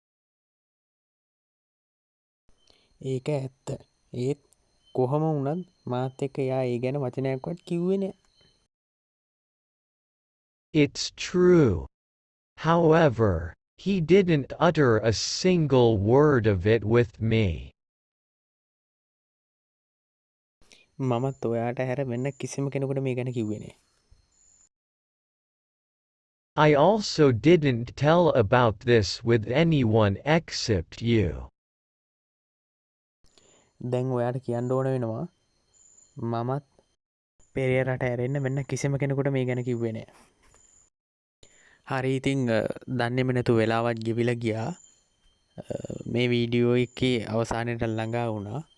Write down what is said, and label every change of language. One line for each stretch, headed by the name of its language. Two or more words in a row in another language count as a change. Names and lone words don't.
Sinhala: ඒක ඇත්ත. ඒත් කොහොම වුණත් මාත් එක්ක එයා ඒ ගැන වචනයක්වත් කිව්වේ නෑ.
English: It's true. However, he didn't utter a single word of it with me.
Sinhala: මමත් ඔයාට හැර වෙන කිසිම කෙනෙකුට මේ ගැන කිව්වේ නෑ.
English: I also didn't tell about this with anyone except you.
Sinhala: දැන් ඔයාට කියන්න ඕන වෙනවා මමත් පෙරේරට ඇරෙන්න වෙන්න කිසිම කෙනෙකුට මේ ගැන කිව්වේ නෑ. හරි ඉතින් දන්නේම නැතු වෙලාවත් ගෙවිලා ගියා. මේ වීඩියෝ එකේ අවසානයට ළඟා වුණා.